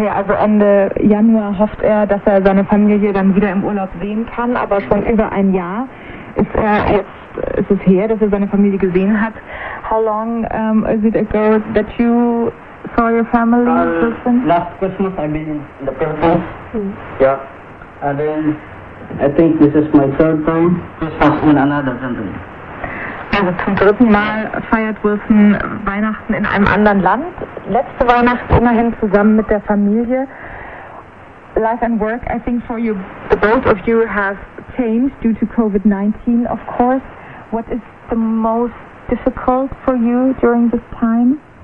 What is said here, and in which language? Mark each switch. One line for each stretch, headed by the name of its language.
German: Okay, also Ende Januar hofft er, dass er seine Familie dann wieder im Urlaub sehen kann, aber schon über ein Jahr ist er jetzt, ist es her, dass er seine Familie gesehen hat.
English: How long is it ago that you saw your family? Last Christmas I've been in the Philippines. Mm-hmm. Yeah. And then, I think this is my 3rd time, Christmas in another country.
German: Also zum 3. Mal feiert Wilson Weihnachten in einem anderen Land. Letzte Weihnacht immerhin zusammen mit der Familie.
English: Life and work, I think for you, the both of you have changed due to COVID-19, of course. What is the most difficult for you during this time?